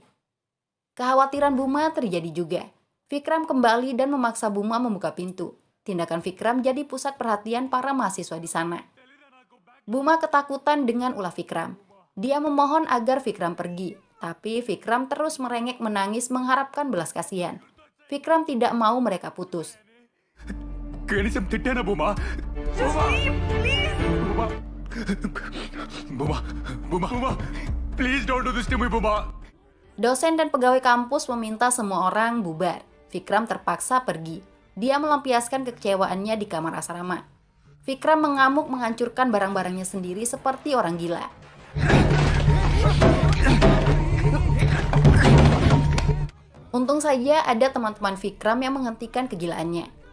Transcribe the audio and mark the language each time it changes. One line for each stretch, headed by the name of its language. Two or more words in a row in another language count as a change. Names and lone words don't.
Indonesian: Kekhawatiran Buma terjadi juga. Vikram kembali dan memaksa Buma membuka pintu. Tindakan Vikram jadi pusat perhatian para mahasiswa di sana. Buma ketakutan dengan ulah Vikram. Dia memohon agar Vikram pergi, tapi Vikram terus merengek menangis mengharapkan belas kasihan. Vikram tidak mau mereka putus.
Telugu: కనీసం తిట్టానా బుమా
English: Just leave, please. బుమా బుమా బుమా బుమా please don't do this to me బుమా.
Indonesian: Dosen dan pegawai kampus meminta semua orang bubar. Vikram terpaksa pergi. Dia melampiaskan kekecewaannya di kamar asrama. Vikram mengamuk menghancurkan barang-barangnya sendiri seperti orang gila. Untung saja ada teman-teman Vikram yang menghentikan kegilaannya.